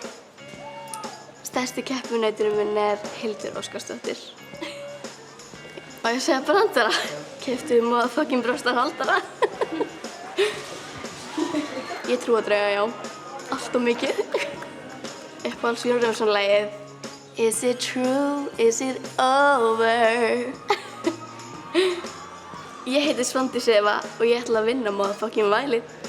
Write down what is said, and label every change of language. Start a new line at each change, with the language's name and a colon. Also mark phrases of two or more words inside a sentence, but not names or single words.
Icelandic: Stærsti keppinauturinn minn Hildur Óskarsdóttir. Og ég segja brandara. Keyptu motherfucking brjóstahaldara. Ég trúi að drauga, já. Allt of mikið. Uppáhalds Eurovision-lagið Is it true?
English: Is it over?
Icelandic: Ég heiti Svandís Eva og ég ætla að vinna motherfucking vælið.